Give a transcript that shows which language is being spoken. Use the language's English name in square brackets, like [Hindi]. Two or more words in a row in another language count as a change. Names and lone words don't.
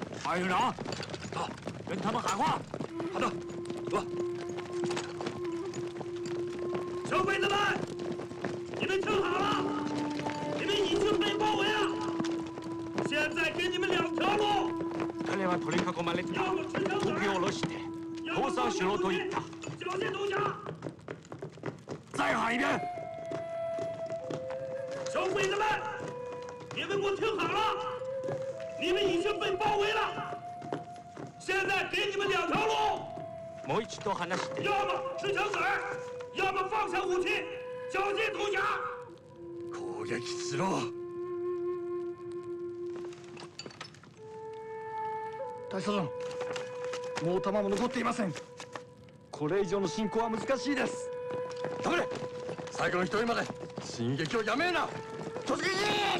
[Chinese] 韩营长，走，跟他们喊话。好的，走。小鬼子们，你们听好了，你们已经被包围了。现在给你们2条路。 [Japanese] 彼は取り囲まれて武器を下ろして逃走しろと言った。 [Chinese] 缴械投降。再喊一遍。小鬼子们，你们给我听好了，你们已经被包围了。现在给你们2条路。 [Japanese] もう一度話して。 [Chinese] 要么持枪子儿，要么放下武器，缴械投降。 [Japanese] 攻撃しろ。大佐殿、もう弾も残っていません。これ以上の進行は難しいです。黙れ。最後の一人まで進撃をやめるな。突撃。